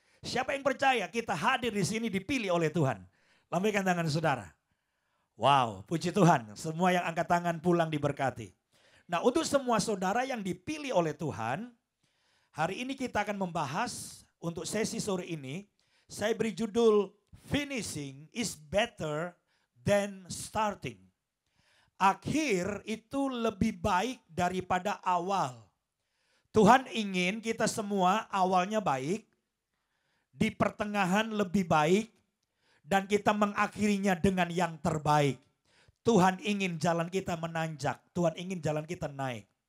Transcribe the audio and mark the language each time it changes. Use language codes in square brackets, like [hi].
[id] Siapa yang percaya kita hadir di sini dipilih oleh Tuhan? Lambaikan tangan saudara. Wow, puji Tuhan. Semua yang angkat tangan pulang diberkati. Nah, untuk semua saudara yang dipilih oleh Tuhan, hari ini kita akan membahas untuk sesi sore ini. Saya beri judul [en] Finishing is better than starting. [id] Akhir itu lebih baik daripada awal. Tuhan ingin kita semua awalnya baik, di pertengahan lebih baik, dan kita mengakhirinya dengan yang terbaik. Tuhan ingin jalan kita menanjak. Tuhan ingin jalan kita naik.